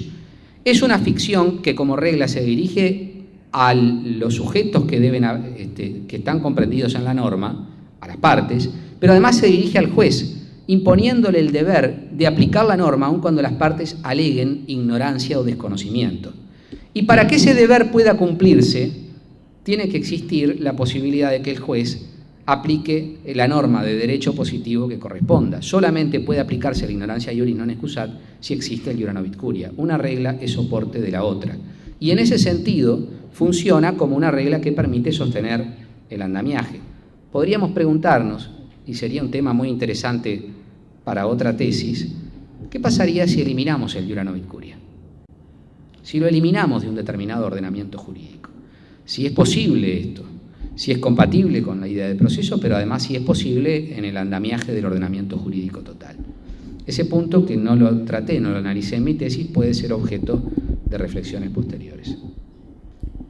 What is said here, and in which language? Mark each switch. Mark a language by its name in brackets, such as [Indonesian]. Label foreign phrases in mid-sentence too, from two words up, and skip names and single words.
[Spanish] Es una ficción que como regla se dirige a los sujetos que están comprendidos en la norma, a las partes, pero además se dirige al juez, imponiéndole el deber de aplicar la norma aun cuando las partes aleguen ignorancia o desconocimiento. Y para que ese deber pueda cumplirse, tiene que existir la posibilidad de que el juez aplique la norma de derecho positivo que corresponda. Solamente puede aplicarse la [Latin] ignorancia iuris non excusat [Spanish] si existe el [Latin] iura novit curia. [Spanish] Una regla es soporte de la otra. Y en ese sentido funciona como una regla que permite sostener el andamiaje. Podríamos preguntarnos, y sería un tema muy interesante para otra tesis, ¿qué pasaría si eliminamos el [Latin] iura novit curia? [Spanish] Si lo eliminamos de un determinado ordenamiento jurídico. Si es posible esto, si es compatible con la idea de proceso, pero además si es posible en el andamiaje del ordenamiento jurídico total. Ese punto, que no lo traté, no lo analicé en mi tesis, puede ser objeto de reflexiones posteriores.